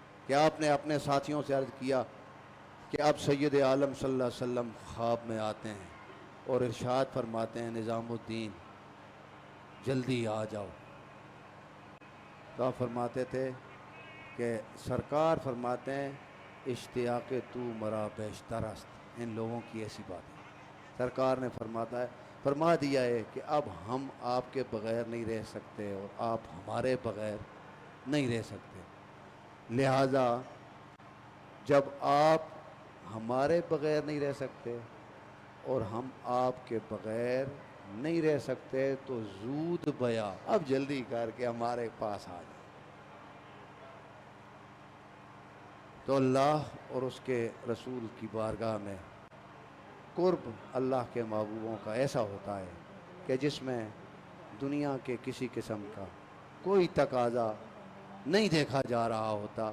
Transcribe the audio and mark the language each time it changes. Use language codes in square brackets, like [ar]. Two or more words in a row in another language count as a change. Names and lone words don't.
[ur] کہ آپ نے اپنے ساتھیوں سے عرض کیا کہ اب سید عالم [ar] صلی اللہ علیہ وسلم [ur] خواب میں آتے ہیں اور ارشاد فرماتے ہیں نظام الدین جلدی آ جاؤ. تو آپ فرماتے تھے کہ سرکار فرماتے ہیں [fa] اشتیاق تو مرا بیشتر است. [ur] ان لوگوں کی ایسی بات ہے. سرکار نے فرما دیا ہے کہ اب ہم آپ کے بغیر نہیں رہ سکتے اور آپ ہمارے بغیر نہیں رہ سکتے. لہذا جب آپ ہمارے بغیر نہیں رہ سکتے اور ہم آپ کے بغیر نہیں رہ سکتے تو [fa] زود بیا [ur] اب جلدی کر کے ہمارے پاس آ جائیں. تو اللہ اور اس کے رسول کی بارگاہ میں قرب اللہ کے محبوبوں کا ایسا ہوتا ہے کہ جس میں دنیا کے کسی قسم کا کوئی تقاضا نہیں دیکھا جا رہا ہوتا.